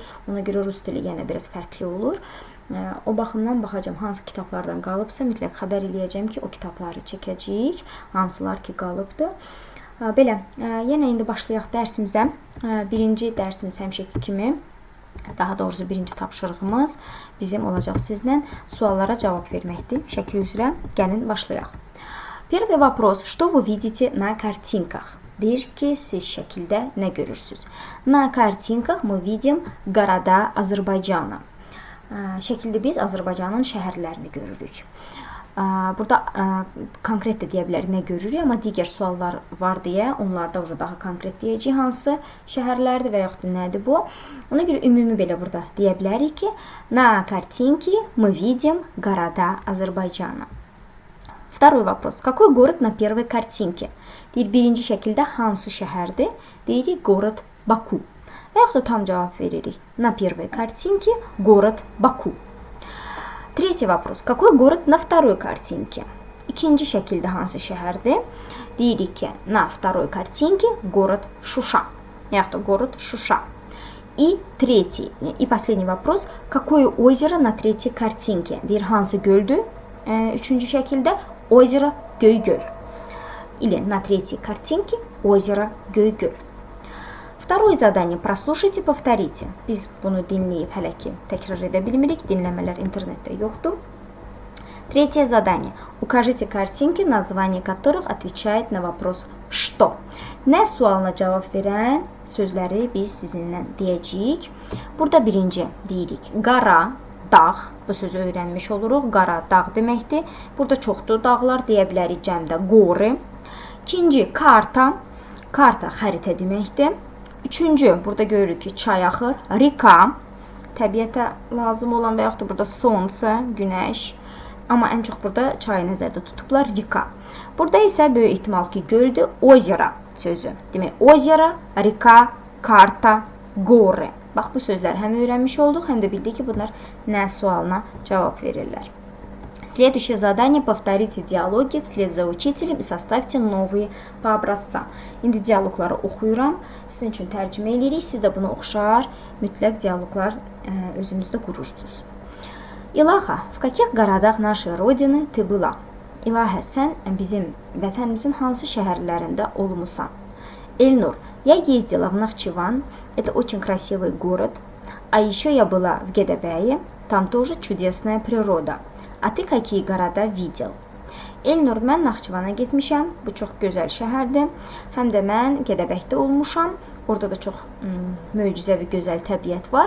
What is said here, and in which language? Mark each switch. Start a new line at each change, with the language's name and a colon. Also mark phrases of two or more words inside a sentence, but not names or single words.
Azerbaijani: Ona görə rus dili yenə biraz fərqli olur. O baxımdan baxacağım, hansı kitablardan qalıbsa mütləq xəbər eləyəcəm ki, o kitabları çəkəcəyik, hansılar ki qalıbdır. Belə, yenə indi başlayaq dərsimizə. Birinci dərsimiz həmişəki kimi, daha doğrusu birinci tapşırığımız bizim olacaq sizlə suallara cavab verməkdir. Şəkil üzrə gəlin başlayaq.
Russian: Первый вопрос. Что вы видите на картинках?
Azerbaijani: Deyir ki, siz şəkildə nə görürsünüz?
Russian: На картинках мы видим города Azərbaycana.
Azerbaijani: Şəkildə biz Azərbaycanın şəhərlərini görürük. Burada konkret də deyə bilərik nə görürük, amma digər suallar var deyə onlarda daha konkret deyəcək hansı şəhərlərdir və yaxud da nədir bu. Ona görə ümumi belə burada deyə bilərik ki,
Russian: на картинке мы видим города Azərbaycana. Второй вопрос. Какой город на первой картинке?
Azerbaijani: Deyir, birinci şəkildə hansı şəhərdir? Deyirik, город Baku. Və yaxud da tam cavab veririk.
Russian: На первой картинке город Baku. Третий вопрос. Какой город на второй картинке?
Azerbaijani: İkinci şəkildə hansı şəhərdir? Deyirik ki,
Russian: на второй картинке город Şuşa.
Azerbaijani: Yaxud da город Şuşa.
Russian: И третий, и последний вопрос. Какое озеро на третьей картинке?
Azerbaijani: Deyir, hansı göldür? Üçüncü şəkildə озеро Göygöl.
Russian: Или на третьей картинке озеро Göygöl. Второе задание. Прослушайте, повторите.
Azerbaijani: Biz bunu dinleyip hələ ki təkrar edə bilmirik. Dinləmələr internetdə yoxdur.
Russian: Третье задание. Укажите картинки, название которых отвечает на вопрос «что».
Azerbaijani: Nə sualına cavab verən sözləri biz sizinlə deyəcəyik. Burada birinci deyirik qara, dağ. Bu sözü öyrənmiş oluruq. Qara, dağ deməkdir. Burada çoxdur dağlar deyə bilərik cəmdə qoru. İkinci karta. Karta xəritə deməkdir. Üçüncü, burada görürük ki, çay axır, rika, təbiətə lazım olan və yaxud da burada sonsa, günəş, amma ən çox burada çayı nəzərdə tutublar, rika. Burada isə böyük ehtimal ki, göldür, ozera sözü.
Russian: Demək, озера, река, карта, горы.
Azerbaijani: Bax, bu sözləri həm öyrənmiş olduq, həm də bildik ki, bunlar nə sualına cavab verirlər.
Russian: Следующее задание. Повторите диалоги вслед за учителем и составьте новые по образцам.
Azerbaijani: İndi dialoqları oxuyuram. Sizin üçün tərcümə edirik. Siz də bunu oxşar, mütləq dialoqlar özünüzdə qurursunuz. İlaha,
Russian: в каких городах нашей родины ты была?
Azerbaijani: İlahə, sən bizim vətənimizin hansı şəhərlərində olmusan?
Russian: Эльнур, я ездила в Нахчыван. Это очень красивый город. А еще я была в Гедебее. Там тоже чудесная природа. А ты какие города видел?
Azerbaijani: Elnur, mən Naxçıvana getmişəm. Bu çox gözəl şəhərdir. Həm də mən Gədəbəkdə olmuşam. Orada da çox möcüzəvi gözəl təbiət var.